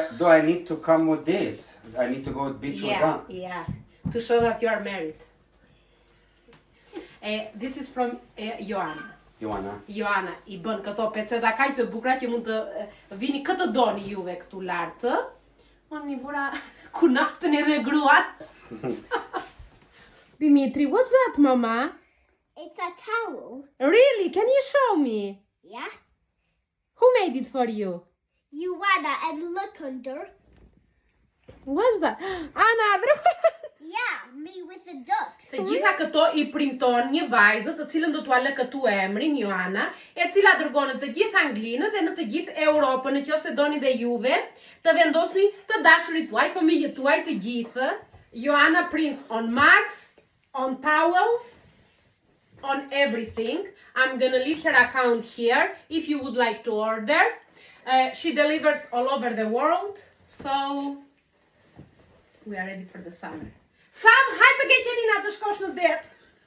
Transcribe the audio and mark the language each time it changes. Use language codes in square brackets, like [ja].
[en] Do I need to come with this? I need to go to beach with that? Yeah, to show that you are married. This is from Joanna. [sq] Joanna, I bën këto peceta kaq të bukura që mund të vini këtë doni juve këtu lartë. Unë I vura kunatën edhe gruat. [en] Dimitri, what's that, Mama? It's a towel. Really? Can you show me? Yeah. Who made it for you? Joanna, and look under. What's that? Another one. Yeah, me with the ducks. [sq] Të gjitha këto I printon një vajzë të cilën do t'ua lë këtu emrin Joanna, e cila dërgon në të gjithë Anglinë dhe në të gjithë Europën, nëse doni dhe juve të vendosni të dashurit tuaj, fëmijët tuaj të gjithë. [en] Joanna prints on mugs, on towels, on everything. I'm gonna leave her account here if you would like to order. She delivers all over the world, so we are ready for the summer. Sam, [sq] hajtë të Keqenina të shkosh në det.